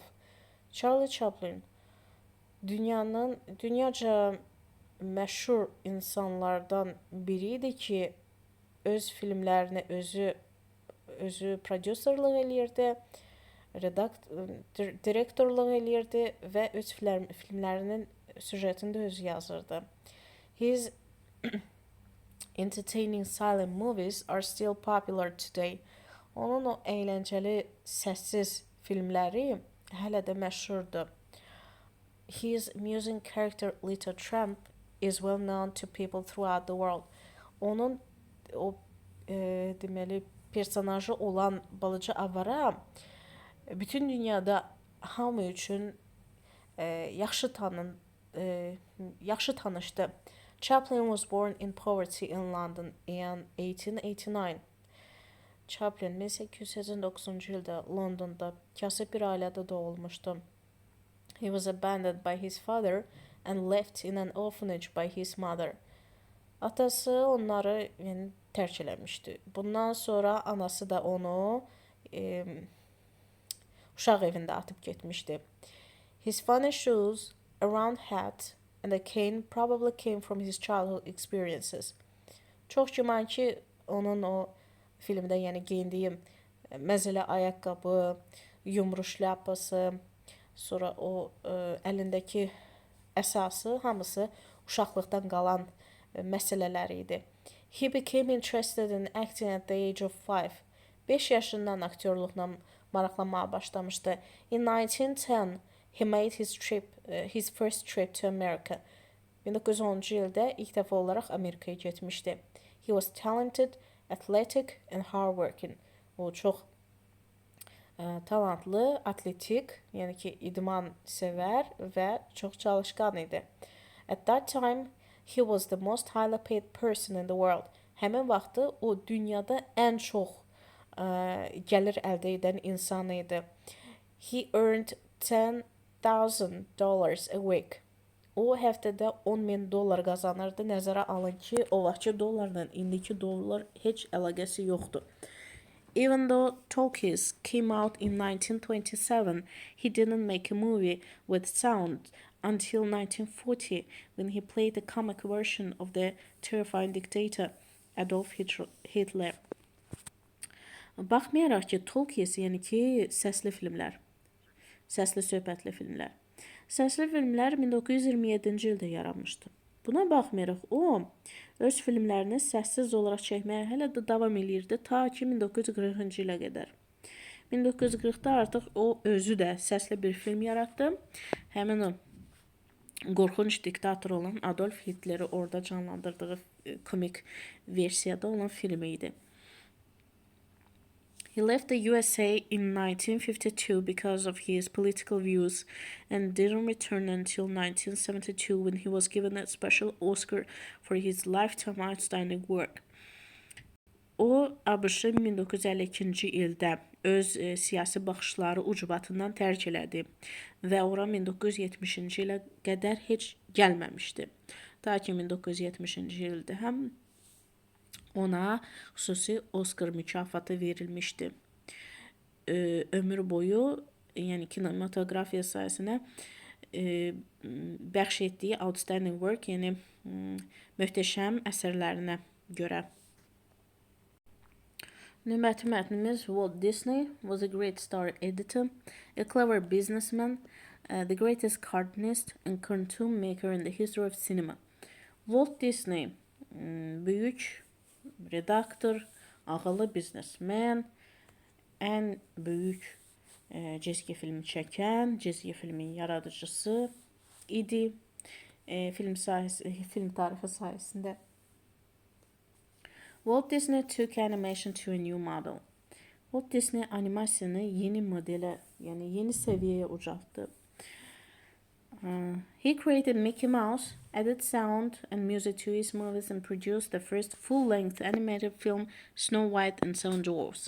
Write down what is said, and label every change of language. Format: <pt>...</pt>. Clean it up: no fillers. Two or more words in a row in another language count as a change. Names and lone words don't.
<az>Charlie Chaplin dünyaca məşhur insanlardan biri idi ki, öz filmlərini özü prodüserlik eləyirdi, direktorluq eləyirdi və öz filmlərinin süjetini də özü yazırdı.</az> <en>His entertaining silent movies are still popular today.</en> <az>Onun o əyləncəli səssiz filmləri hələ də məşhurdur.</az> <en>His amusing character Little Tramp is well known to people throughout the world.</en> <az>Onun o deməli personajı olan balaca avara bütün dünyada hamı üçün yaxşı tanışdı.</az> <en>Chaplin was born in poverty in London in 1889.</en> <az>Chaplin 1889-cu ildə Londonda kasıb bir ailədə doğulmuşdu.</az> <en>He was abandoned by his father and left in an orphanage by his mother.</en> <az>Atası onları tərk eləmişdi. Bundan sonra anası da onu uşaq evində atıb getmişdi.</az> <en>His funny shoes, a round hat and a cane probably came from his childhood experiences.</en> <az>Çox güman ki, onun o filmdə geyindiyi məzəli ayaqqabı, yumru şlyapası, sonra o əlindəki əsası, hamısı uşaqlıqdan qalan məsələləri idi.</az> <en>He became interested in acting at the age of 5.</en> <az>5 yaşından aktyorluqla maraqlanmağa başlamışdı.</az> <en>In 1910, he made his first trip to America.</en> <az>1910-cu ildə ilk dəfə olaraq Amerikaya getmişdi.</az> <en>He was talented, athletic and hardworking.</en> <az>O çox talantlı, atletik, idman sevər və çox çalışqan idi.</az> <en>At that time, He was the most highly paid person in the world.</en> <az>Həmin vaxtı o dünyada ən çox gəlir əldə edən insan idi. He earned $10,000 a week. O həftədə $10,000 qazanırdı. Nəzərə alın ki, o vaxtki dollarla indiki dollar heç əlaqəsi yoxdur.</az> <en>Even though Talkies came out in 1927, he didn't make a movie with sound until 1940 when he played the comic version of the terrifying dictator Adolf Hitler.</en> <az>Baxmayaraq ki, Talkies, yəni ki, səsli filmlər, səsli söhbətli filmlər. Səsli filmlər 1927-ci ildə yaranmışdı. Buna baxmayaraq o öz filmlərini səssiz olaraq çəkməyə hələ də davam edirdi ta ki 1940-cı ilə qədər. 1940-da artıq o özü də səsli bir film yaratdı. Həmin o qorxunc diktator olan Adolf Hitleri orada canlandırdığı komik versiyada olan filmi idi.</az> <en>He left the USA in 1952 because of his political views and didn't return until 1972 when he was given a special Oscar for his lifetime outstanding work.</en> <az>O, ABŞ-ı 1952-ci ildə öz siyasi baxışları ucbatından tərk elədi və ora 1970-ci ilə qədər heç gəlməmişdi. Ta ki 1970-ci ildə həm ona xüsusi Oscar mükafatı verilmişdi. Ömür boyu, yəni kinematografiya sayəsində bəxş etdiyi</az> <en>outstanding work,</en> <az>yəni möhtəşəm əsərlərinə görə. Növbəti mətnimiz</az> <en>Walt Disney was a great star editor, a clever businessman, the greatest cartoonist and cartoon maker in the history of cinema.</en> <az>Walt Disney büyük redaktor, ağıllı biznesmen, ən böyük cizgi filmi çəkən, cizgi filmin yaradıcısı idi film tarixi sayəsində.</az> <en>Walt Disney took animation to a new model.</en> <az>Walt Disney animasiyanı yeni modelə, yəni yeni səviyyəyə ucaltdı.</az> <en>He created Mickey Mouse, added sound and music to his movies and produced the first full-length animated film Snow White and Seven Dwarfs.</en>